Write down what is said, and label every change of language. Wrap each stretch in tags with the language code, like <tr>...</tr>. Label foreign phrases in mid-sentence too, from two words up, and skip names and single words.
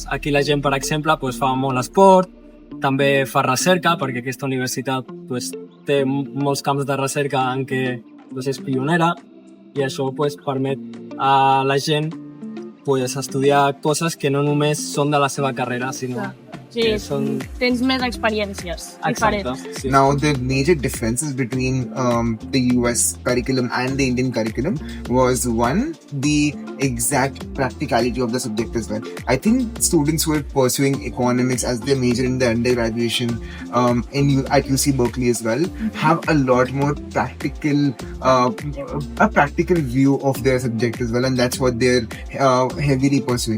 <ca>Aquí la gent, per exemple, fa molt esport, també fa recerca, perquè aquesta universitat té molts camps de recerca en què és pionera, i això permet a la gent estudiar coses que no només són de la seva carrera, sinó que són... Tens més experiències diferents. Sí.</ca> <en>Now, the major differences between the US curriculum and the Indian curriculum was, one, the exact practicality of the subject as well. I think students who are pursuing economics as their major in their undergraduation at UC Berkeley as well have a lot more practical view of their subject as well, and that's what they're heavily pursuing.</en>